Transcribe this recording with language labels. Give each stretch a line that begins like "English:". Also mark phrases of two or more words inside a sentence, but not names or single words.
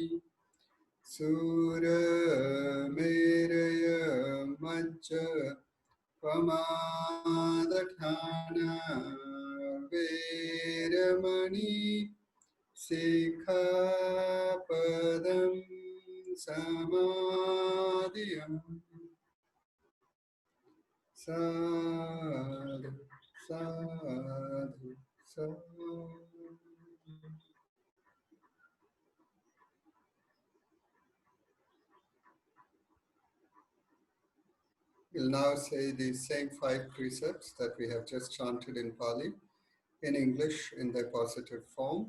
Pali: Sura meraya majja Pamadatana veramani Sikhapadam samadhiyam. Sadhu, sadhu, sadhu.
English: We'll now say the same 5 precepts that we have just chanted in Pali, in English, in their positive form.